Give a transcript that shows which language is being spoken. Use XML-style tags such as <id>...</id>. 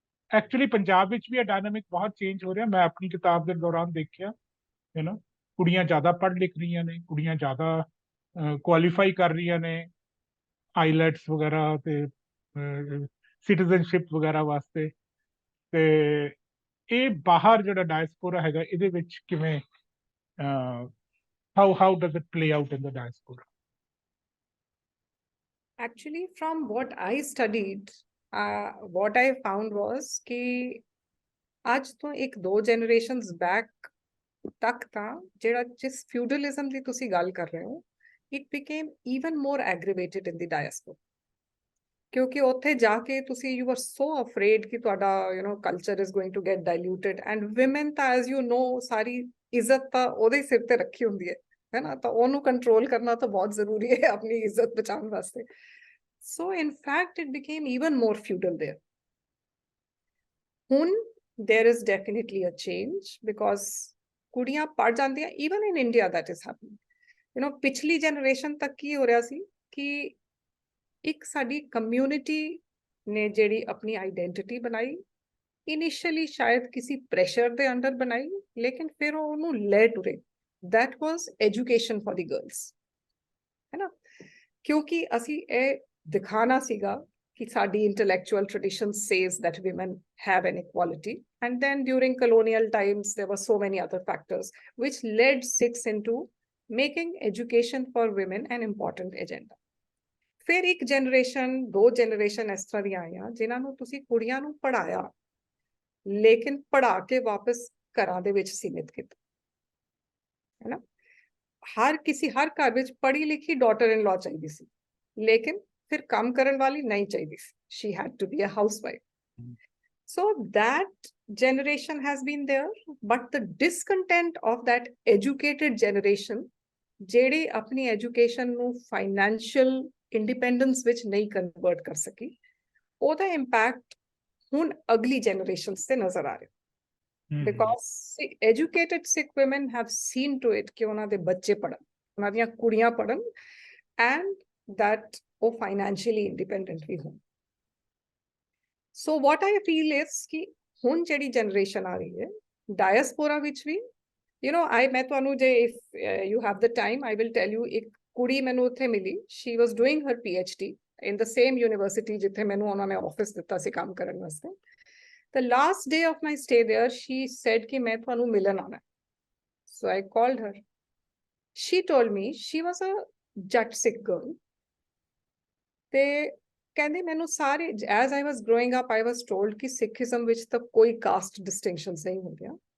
<pa>Actually Punjab ਵਿੱਚ ਵੀ ਇਹ dynamic ਬਹੁਤ ਚੇਂਜ ਹੋ ਰਿਹਾ। ਮੈਂ ਆਪਣੀ ਕਿਤਾਬ ਦੇ ਦੌਰਾਨ ਦੇਖਿਆ ਕੁੜੀਆਂ ਜ਼ਿਆਦਾ ਪੜ੍ਹ ਲਿਖ ਰਹੀਆਂ ਨੇ, ਕੁੜੀਆਂ ਜ਼ਿਆਦਾ ਕੁਆਲੀਫਾਈ ਕਰ ਰਹੀਆਂ ਨੇ ਆਈਲੈਟਸ ਵਗੈਰਾ ਤੇ ਸਿਟੀਜ਼ਨਸ਼ਿਪ ਵਗੈਰਾ ਵਾਸਤੇ। ਤੇ ਇਹ ਬਾਹਰ ਜਿਹੜਾ ਡਾਇਸਪੋਰਾ ਹੈਗਾ ਇਹਦੇ ਵਿੱਚ ਕਿਵੇਂ</pa> <en>how does it play out in the diaspora? Actually, from what I studied, what I found was</en> <hi>कि आज तो एक दो</hi> <en>generations back</en> <hi>तक था</hi> <en>ਜਿਹੜਾ जिस feudalism</en> <pa>ਦੀ ਤੁਸੀਂ ਗੱਲ ਕਰ ਰਹੇ ਹੋ,</pa> <en>it became even more aggravated in the diaspora.</en> <pa>ਕਿਉਂਕਿ ਉੱਥੇ ਜਾ ਕੇ ਤੁਸੀਂ</pa> <en>you were so afraid</en> <pa>ਕਿ ਤੁਹਾਡਾ</pa> <en>culture is going to get diluted, and women</en> <pa>ਤਾਂ</pa> <en>as you know</en> <pa>ਸਾਰੀ ਇੱਜ਼ਤ ਤਾਂ ਉਹਦੇ ਸਿਰ ਤੇ ਰੱਖੀ ਹੁੰਦੀ ਹੈ ਨਾ, ਤਾਂ ਉਹਨੂੰ ਕੰਟਰੋਲ ਕਰਨਾ ਤਾਂ ਬਹੁਤ ਜ਼ਰੂਰੀ ਹੈ ਆਪਣੀ ਇੱਜ਼ਤ ਬਚਾਉਣ ਵਾਸਤੇ।</pa> <en>So in fact it became even more feudal there. ਹੁਣ there is definitely a change because</en> <pa>ਕੁੜੀਆਂ ਪੜ ਜਾਂਦੀਆਂ,</pa> <en>even in India that is happening.</en> <pa>ਪਿਛਲੀ ਜਨਰੇਸ਼ਨ ਤੱਕ ਕੀ ਹੋ ਰਿਹਾ ਸੀ ਕਿ ਇੱਕ ਸਾਡੀ ਕਮਿਊਨਿਟੀ ਨੇ ਜਿਹੜੀ ਆਪਣੀ ਆਈਡੈਂਟਿਟੀ ਬਣਾਈ, ਇਨੀਸ਼ੀਅਲੀ ਸ਼ਾਇਦ ਕਿਸੇ ਪ੍ਰੈਸ਼ਰ ਦੇ ਅੰਡਰ ਬਣਾਈ, ਲੇਕਿਨ ਫਿਰ ਉਹਨੂੰ ਲੈ ਟੁਰੇ।</pa> <en>that was education for the girls,</en> <pa>ਹੈ ਨਾ, ਕਿਉਂਕਿ ਅਸੀਂ ਇਹ ਦਿਖਾਣਾ ਸੀਗਾ ਕਿ ਸਾਡੀ</pa> <en>intellectual tradition says that women have an equality, and then during colonial times there were so many other factors which led Sikhs into making education for women an important agenda.</en> <pa>ਫਿਰ ਇੱਕ ਜਨਰੇਸ਼ਨ, ਦੋ generation ਇਸ ਤਰ੍ਹਾਂ ਦੀਆਂ ਆਈਆਂ ਜਿਨ੍ਹਾਂ ਨੂੰ ਤੁਸੀਂ ਕੁੜੀਆਂ ਨੂੰ ਪੜ੍ਹਾਇਆ, ਲੇਕਿਨ ਪੜ੍ਹਾ ਕੇ ਵਾਪਸ ਘਰਾਂ ਦੇ ਵਿੱਚ ਸੀਮਿਤ ਕੀਤਾ, ਹੈ ਨਾ। ਹਰ ਘਰ ਵਿੱਚ ਪੜ੍ਹੀ ਲਿਖੀ ਡਾਟਰ ਇਨ ਲਾ ਚਾਹੀਦੀ ਸੀ, ਲੇਕਿਨ ਫਿਰ ਕੰਮ ਕਰਨ ਵਾਲੀ ਨਹੀਂ ਚਾਹੀਦੀ ਸੀ।</pa> <en>she had to be a housewife. So that generation has been there, but the discontent of that educated generation</en> <pa>ਜਿਹੜੇ ਆਪਣੀ ਐਜੂਕੇਸ਼ਨ ਨੂੰ ਫਾਈਨੈਂਸ਼ੀਅਲ ਇੰਡੀਪੈਂਡੈਂਸ ਵਿੱਚ ਨਹੀਂ ਕਨਵਰਟ ਕਰ ਸਕੀ, ਉਹਦਾ ਇੰਪੈਕਟ ਹੁਣ ਅਗਲੀ ਜਨਰੇਸ਼ਨਸ ਤੇ ਨਜ਼ਰ ਆ ਰਿਹਾ।</pa> <en>because educated Sikh women have seen to it</en> <pa>ਕਿ ਉਹਨਾਂ ਦੇ ਬੱਚੇ ਪੜ੍ਹਨ, ਉਹਨਾਂ ਦੀਆਂ ਕੁੜੀਆਂ ਪੜ੍ਹਨ,</pa> <en>and that ਉਹ financially independent</en> <pa>ਵੀ ਹੋਣ।</pa> <en>so what I feel is</en> <pa>ਕਿ ਹੁਣ ਜਿਹੜੀ ਜਨਰੇਸ਼ਨ ਆ ਰਹੀ ਹੈ ਡਾਇਸਪੋਰਾ ਵਿੱਚ ਵੀ, ਮੈਂ ਤੁਹਾਨੂੰ ਜੇ</pa> <en>if you have the time I will tell you,</en> <pa>ਇੱਕ ਕੁੜੀ ਮੈਨੂੰ ਉੱਥੇ ਮਿਲੀ,</pa> <en>she was doing her PhD in the same university</en> <pa>ਜਿੱਥੇ ਮੈਨੂੰ ਉਹਨਾਂ ਨੇ ਆਫਿਸ ਦਿੱਤਾ ਸੀ ਕੰਮ ਕਰਨ ਵਾਸਤੇ।</pa> <en>The last day of my stay there, she said</en> <pa>ਕਿ ਮੈਂ ਤੁਹਾਨੂੰ ਮਿਲਣ ਆਉਣਾ।</pa> <en>So I called her. She told me she was a Jat Sikh girl.</en> <pa>ਤੇ ਕਹਿੰਦੀ ਮੈਨੂੰ ਸਾਰੇ,</pa> <en>as I was growing up, I was told ਕਿ Sikhism</en> <pa>ਵਿੱਚ ਤਾਂ ਕੋਈ</pa> <en>caste distinctions</en> <pa>ਨਹੀਂ ਹੁੰਦੀਆਂ।</pa>